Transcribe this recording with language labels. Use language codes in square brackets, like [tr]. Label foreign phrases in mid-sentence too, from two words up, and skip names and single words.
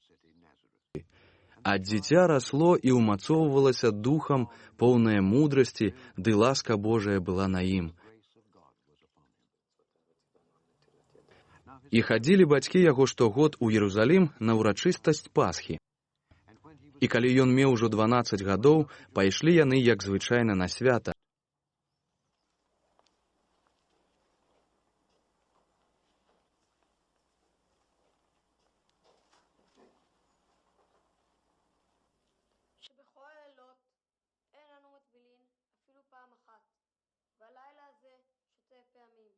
[be] А дзіця расло і ўмацоўвалася духам, поўнае мудрасці, ды ласка Божая была на ім. І хадзілі бацькі яго штогод у Єрусалім на ўрачыстасць Пасхі. І калі ён меў ужо 12 гадоў, пайшлі яны, як звычайна, на свята. [he] שבכל הלילות אין אנו מטבילין אפילו פעם אחת, והלילה הזה שותה פעמים.